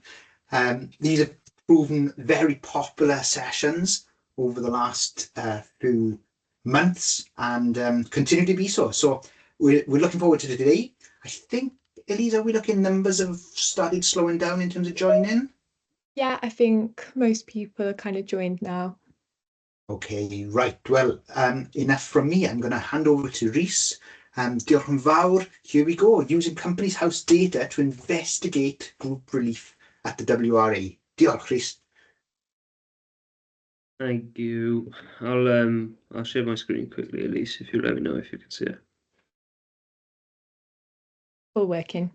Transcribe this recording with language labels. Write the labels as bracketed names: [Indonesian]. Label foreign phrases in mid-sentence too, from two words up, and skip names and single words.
[English] These have proven very popular sessions over the last few months and continue to be so. So we're looking forward to today. I think, Elise, are we looking numbers have started slowing down in terms of joining? Yeah, I think most people are kind of joined now. Okay, right. Well, enough from me. I'm going to hand over to Rhys. [Welsh] Diolch yn fawr. [English] Here we go. Using company's house data to investigate group relief at the WRA. [Welsh] Diolch, Rhys. [English] Thank you. I'll share my screen quickly, Elise, if you let me know if you can see it. All working.